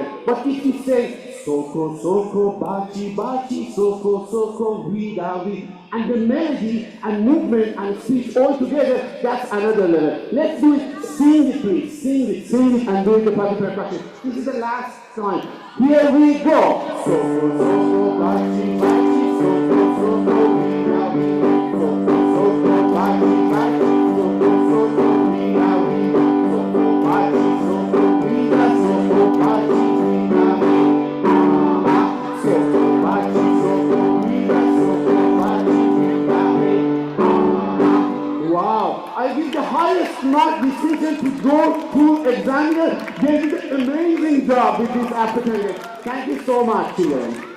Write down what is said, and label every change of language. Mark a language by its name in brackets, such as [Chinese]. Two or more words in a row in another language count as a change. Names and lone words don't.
[English] But if you say soko, bachi, soko, vida, and the melody and movement and speech all together, that's another level. Let's do it. Sing it, please. Sing it, and do it the party percussion. This is the last time. Here we go. Soko, bachi, soko, vida, soko, bachi, soko, vida, soko, bachi, soko, wow, I give the highest mark decision to go to examiner. They did an amazing job with this African. Thank you so much, children.